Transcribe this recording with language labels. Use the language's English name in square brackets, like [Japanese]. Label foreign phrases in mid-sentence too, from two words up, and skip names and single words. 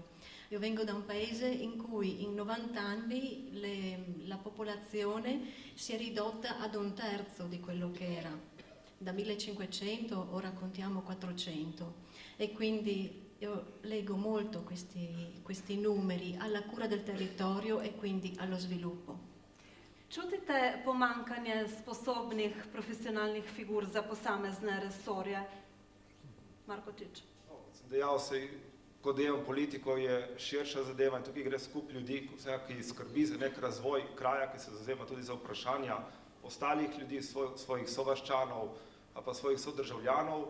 [Italian] Io vengo da un paese in cui in 90 anni la popolazione si è ridotta ad 1/3 di quello che era. Da 1500 ora contiamo 400 e quindi io leggo molto questi numeri alla cura del territorio e quindi allo sviluppo. [Slovenian] Čutite pomankanje sposobnih profesionalnih figur za posamezne resorje? Markočič. Sem dejal, ko delam politiko, je širša zadeva in tukaj gre skup ljudi, ki skrbi za nek razvoj kraja, ki se zavzema tudi za vprašanja ostalih ljudi, svojih sovaščanov ali pa svojih sodržavljanov.